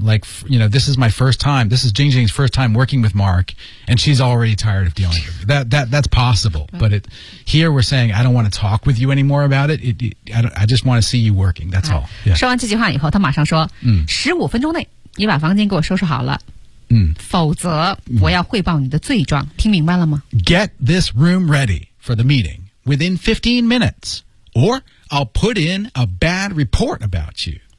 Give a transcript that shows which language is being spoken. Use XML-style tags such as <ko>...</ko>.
<en>Like, you know, this is my first time. This is Jing Jing's first time working with Mark, and she's already tired of dealing with me. That's possible. But here we're saying, I don't want to talk with you anymore about it. I just want to see you working. That's all. Yeah.</en> <zh>说完这句话以后，他马上说，15分钟内，你把房间给我收拾好了。否则我要汇报你的罪状。听明白了吗？</zh> <en>Get this room ready for the meeting within 15 minutes, or... I'll put in a bad report about you.</en>